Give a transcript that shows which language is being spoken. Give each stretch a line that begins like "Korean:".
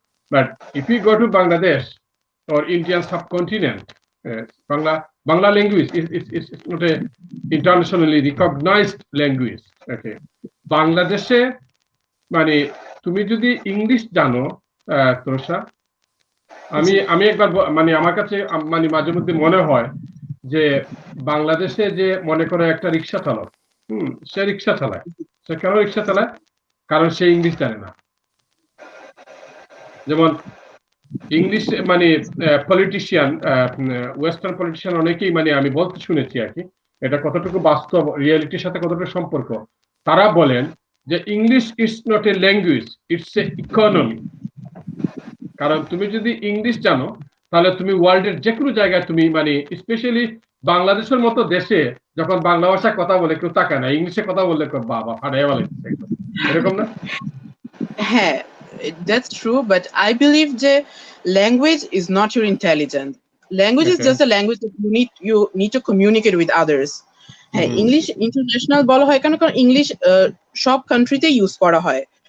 English: But if you go to Bangladesh or Indian subcontinent, Bangla language is not a internationally recognized language.
Bangla: Okay, বাংলাদেশে মানে তুমি যদি English জানো, তোষা, আমি একবার মানে আমার কাছে মানে মাঝে মধ্যে মনে হয় যে বাংলাদেশে যে মনে করো একটা রিক্সা চালক, সে রিক্সা চালায়। সে কেন রিক্সা চালায়? কারণ সে ইংলিশ জানে না। যেমন ইংলিশ মানে পলিটিশিয়ান, ওয়েস্টার্ন পলিটিশিয়ান অনেকেই মানে আমি বলতে শুনেছি আর কি, এটা কতটুকু বাস্তব, রিয়েলিটির সাথে কতটুকু সম্পর্ক, তারা বলেন যে English is not a language, it's a economy. কারণ তুমি যদি ইংলিশ জানো তাহলে তুমি ওয়ার্ল্ডের যে কোনো জায়গায় তুমি মানে স্পেশালি বাংলাদেশের মতো দেশে যখন বাংলা ভাষায় কথা বলে কেউ তাকায় না, ইংলিশে কথা বললে বাবা ফাটাইয়া বলে, এরকম না?
English: হ্যাঁ, that's true, but I believe যে language is not your intelligence. Language is Okay. just a language that you need to communicate with others.
Bangla: হ্যাঁ, ইংলিশ ইন্টারন্যাশনাল বলা হয় কারণ ইংলিশ সব কান্ট্রিতে ইউজ করা হয়।